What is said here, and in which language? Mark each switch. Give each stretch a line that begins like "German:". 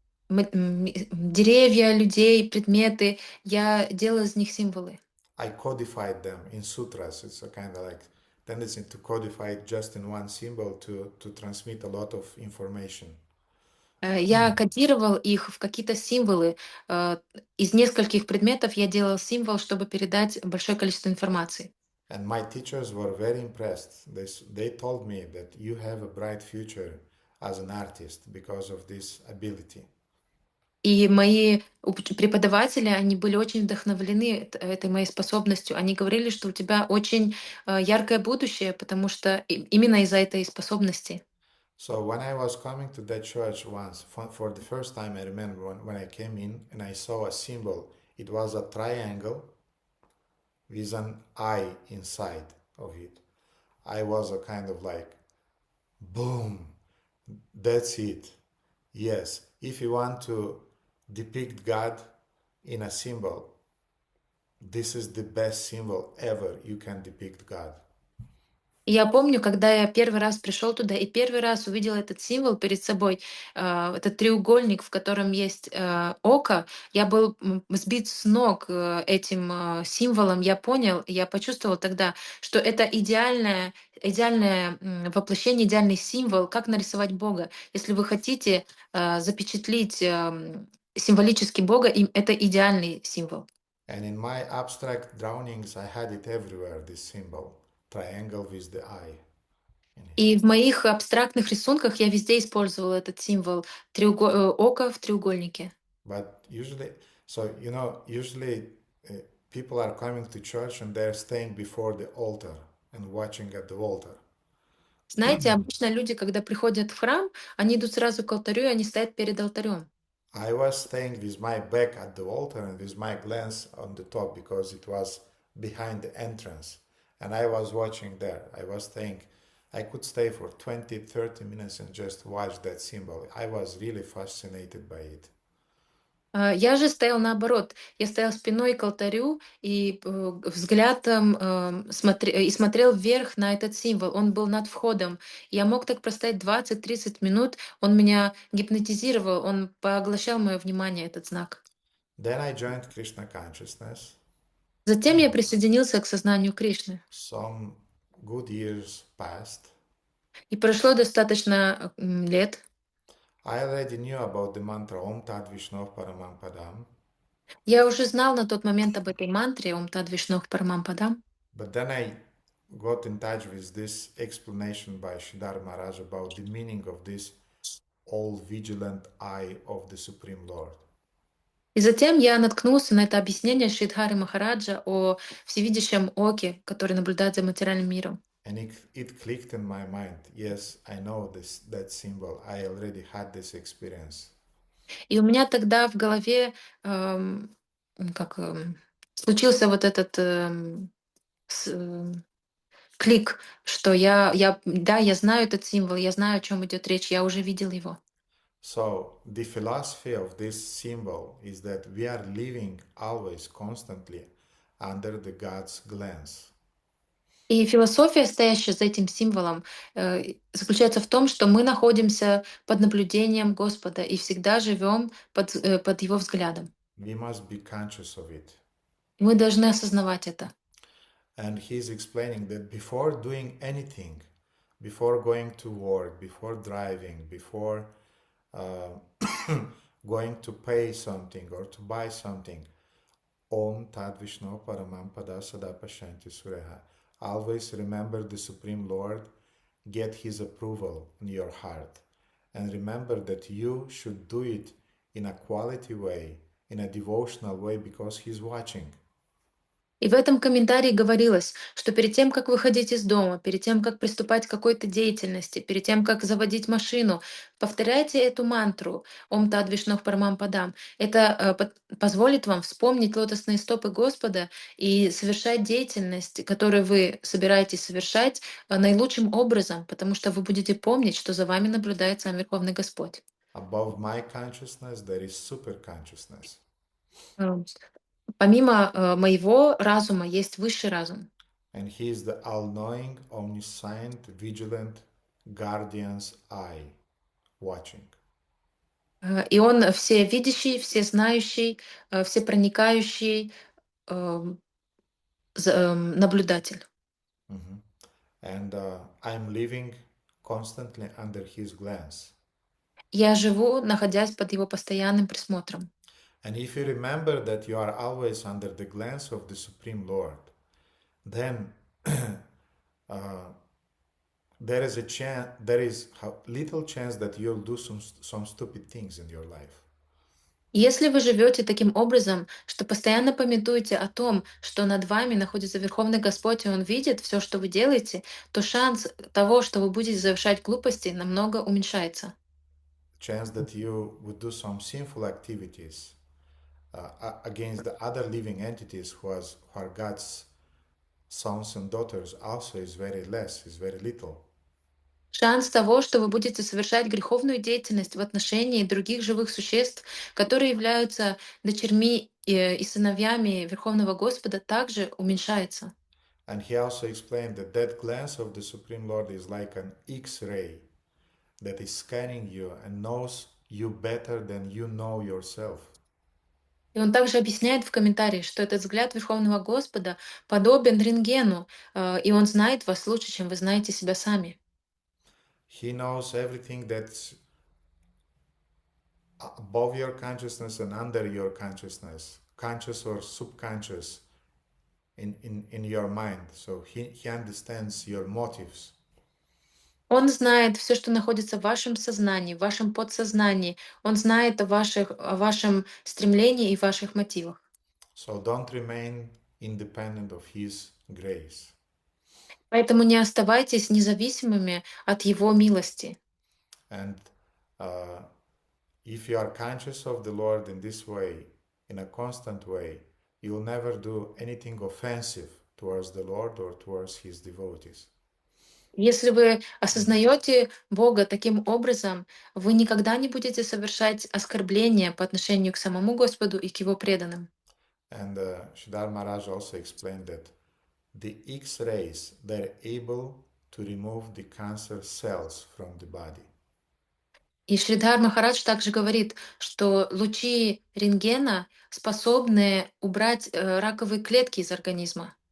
Russian: Деревья, людей, предметы, я делала из них символы.
English: I codified them in sutras. It's a kind of like tendency to codify it just in one symbol to transmit a lot of information.
Russian: Я кодировал их в какие-то символы. Из нескольких предметов я делал символ, чтобы передать большое количество информации.
English: And my teachers were very impressed. They told me that you have a bright future as an artist because of this ability.
Russian: И мои преподаватели, они были очень вдохновлены этой моей способностью. Они говорили, что у тебя очень яркое будущее, потому что именно из-за этой способности.
English: So when I was coming to that church once, for the first time, I remember when I came in and I saw a symbol. It was a triangle with an eye inside of it. I was a kind of like, boom, that's it. Yes, if you want to depict God in a symbol, this is the best symbol ever you can depict God.
Russian: И я помню, когда я первый раз пришел туда и первый раз увидел этот символ перед собой, этот треугольник, в котором есть око, я был сбит с ног этим символом. Я понял, я почувствовал тогда, что это идеальное воплощение, идеальный символ, как нарисовать Бога. Если вы хотите запечатлить символически Бога, это идеальный символ.
English: And in my abstract drawings, I had it everywhere, this symbol, triangle with the eye in it.
Russian: И в моих абстрактных рисунках я везде использовала этот символ ока в треугольнике.
English: But usually, usually people are coming to church and they're staying before the altar and watching at the altar.
Russian: Знаете, обычно люди, когда приходят в храм, они идут сразу к алтарю, и они стоят перед алтарем.
English: I was staying with my back at the altar and with my glance on the top because it was behind the entrance. And I was watching there. I was staying, I could stay for 20, 30 minutes and just watch that symbol. I was really fascinated by it.
Russian: Я же стоял наоборот. Я стоял спиной к алтарю и взглядом и смотрел вверх на этот символ. Он был над входом. Я мог так простоять 20-30 минут. Он меня гипнотизировал, он поглощал мое внимание, этот знак.
English: Then I joined Krishna consciousness.
Russian: Затем я присоединился к сознанию Кришны.
English: Some good years passed.
Russian: И прошло достаточно лет.
English: I already knew about the mantra
Sanskrit: Om Tat Vishnu Paramam Padam.
Russian: Я уже знал на тот момент об этой мантре
Sanskrit: Ом Тад Вишнох Парамам Падам.
English: But then I got in touch with this explanation by Sridhar Maharaj about the meaning of this all vigilant eye of the Supreme Lord.
Russian: И затем я наткнулся на это объяснение Шридхари Махараджа о всевидящем оке, который наблюдает за материальным миром.
English: And it clicked in my mind. Yes, I know that symbol. I already had this experience.
Russian: И у меня тогда в голове как случился вот этот с- эм, клик, что да, я знаю этот символ, я знаю, о чем идет речь, я уже видел его.
English: So the philosophy of this symbol is that we are living always constantly under the God's glance.
Russian: И философия, стоящая за этим символом, заключается в том, что мы находимся под наблюдением Господа и всегда живем под Его взглядом.
English: We must be conscious of it.
Russian: Мы должны осознавать это.
English: And he's explaining that before doing anything, before going to work, before driving, before uh, going to pay something or to buy something,
Sanskrit: Om Tat Vishnu Paramam Pada Sada Pashanti Sureha.
English: Always remember the Supreme Lord, get His approval in your heart. And remember that you should do it in a quality way, in a devotional way, because He's watching.
Russian: И в этом комментарии говорилось, что перед тем, как выходить из дома, перед тем, как приступать к какой-то деятельности, перед тем, как заводить машину, повторяйте эту мантру
Sanskrit: «Ом Тад Вишнох Парамам Падам».
Russian: Это позволит вам вспомнить лотосные стопы Господа и совершать деятельность, которую вы собираетесь совершать наилучшим образом, потому что вы будете помнить, что за вами наблюдает сам Верховный Господь.
English: Above my consciousness, there is super consciousness.
Russian: Э, Помимо моего разума есть высший разум.
English: And He is the all knowing, omniscient, vigilant guardian's eye watching.
Russian: И он всевидящий, всезнающий, всепроникающий эм, наблюдатель. Mhm.
English: And I'm living constantly under His glance.
Russian: Я живу, находясь под его постоянным присмотром.
English: And if you remember that you are always under the glance of the Supreme Lord, then uh, there is little chance that you'll do some stupid things in your life.
Russian: Если вы живете таким образом, что постоянно памятуете о том, что над вами находится Верховный Господь, и Он видит все, что вы делаете, то шанс того, что вы будете совершать глупости, намного уменьшается.
English: Chance that you would do some sinful activities against the other living entities who are God's sons and daughters also is very less, is very little.
Russian: Шанс того, что вы будете совершать греховную деятельность в отношении других живых существ, которые являются дочерьми и сыновьями Верховного Господа, также уменьшается.
English: And he also explained that that glance of the Supreme Lord is like an X-ray that is scanning you and knows you better than you know yourself.
Russian: И он также объясняет в комментарии, что этот взгляд Верховного Господа подобен рентгену, и он знает вас лучше, чем вы знаете себя сами.
English: He knows everything that's above your consciousness and under your consciousness, conscious or subconscious in your mind. So he understands your motives.
Russian: Он знает все, что находится в вашем сознании, в вашем подсознании. Он знает о вашем стремлении и ваших мотивах.
English: So don't remain independent of his grace.
Russian: Поэтому не оставайтесь независимыми от Его милости.
English: And uh, if you are conscious of the Lord in this way, in a constant way, you'll never do anything offensive towards the Lord or towards his devotees.
Russian: Если вы осознаете Бога таким образом, вы никогда не будете совершать оскорбления по отношению к самому Господу и к Его преданным.
English: And Sridhar Maharaj also explained that the X-rays, they're able to remove the cancer cells from the body.
Russian: И Шридхар Махарадж также говорит, что лучи рентгена способны убрать раковые клетки из организма.